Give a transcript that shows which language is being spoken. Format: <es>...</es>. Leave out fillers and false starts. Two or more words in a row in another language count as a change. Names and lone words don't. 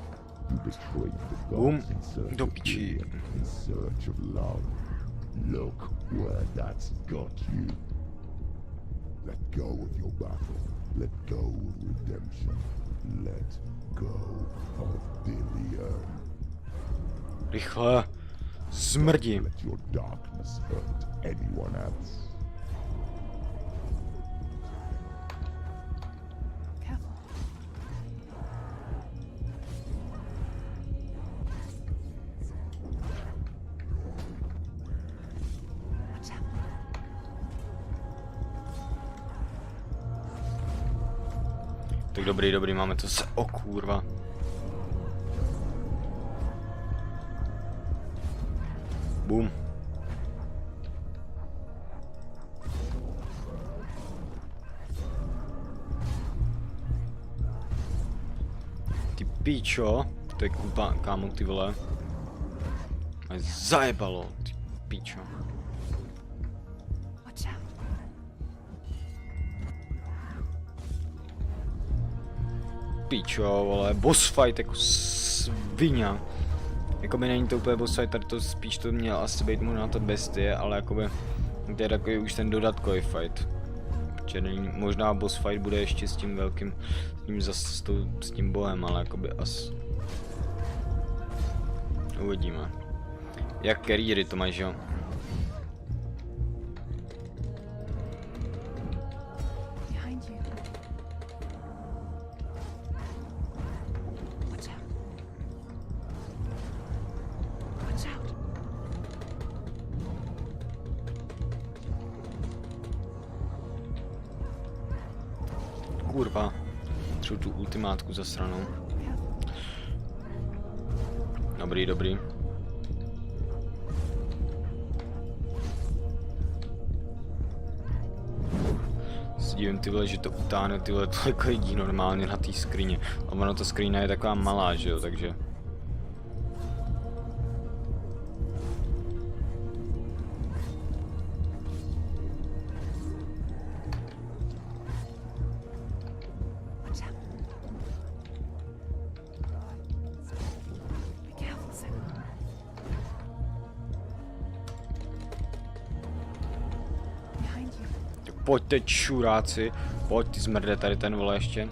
<en>You betrayed the Boom. gods in search</en> <cs>Do</cs> <en>of</en> <cs>piči.</cs> <en>healing, in search of love. Look where that's got you. Let go of your battle. Let go of redemption. Let go of Dillian.</en> <cs>Rychle. Smrdí.</cs> <en>Let your darkness hurt anyone else. Careful. Watch out.</en> <cs>Tak dobrý, máme to se. O kurva.</cs> <en>Boom.</en> <cs>Ty píčo. To je kupa, kámo, ty vole. Mě zajebalo, ty píčo.</cs> <en>Watch out.</en> <cs>Píčo, vole,</cs> <en>boss fight</en> <cs>jako svině. Jakoby není to úplně</cs> <en>boss fight,</en> <cs>tady to spíš to měl asi být možná ta bestie, ale jakoby to je takový už ten dodatkový fight. Protože možná</cs> <en>boss fight</en> <cs>bude ještě s tím velkým, s tím bohem, ale jakoby as. Uvidíme. Jak carriery to máš, jo?</cs> <en>Behind you. Watch out. Watch out.</en> <cs>Kurva. Třeba tu ultimátku zasranou. Dobrý. Divím ty vole, že to utáhne ty vole tolik lidí normálně na té skrině. A ono ta skrina je taková malá, že jo, takže.</cs> <en>Watch out. Be careful, Senua. Behind you.</en> <cs>Pojďte čuráci, pojď ty zmrde tady ten vole ještě.</cs>